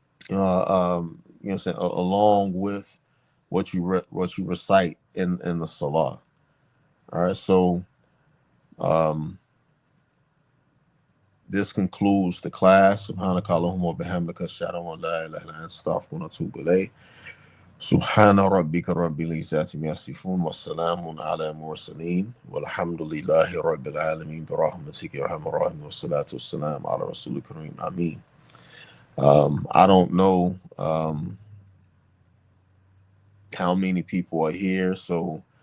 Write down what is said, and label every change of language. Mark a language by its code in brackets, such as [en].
[en] What I'm saying, along with what you recite in the Salah. All right, so um, this concludes the class. [ar] Subhanakallahumma wa bihamdika, ashhadu an la ilaha illa anta, astaghfiruka wa atubu ilayk. سبحان ربك رب العزة عما يصفون والسلام على المرسلين والحمد لله رب العالمين برحمتك يا أرحم الراحمين والصلاة والسلام على رسول الكريم. Ameen. [en] I don't know how many people are here, so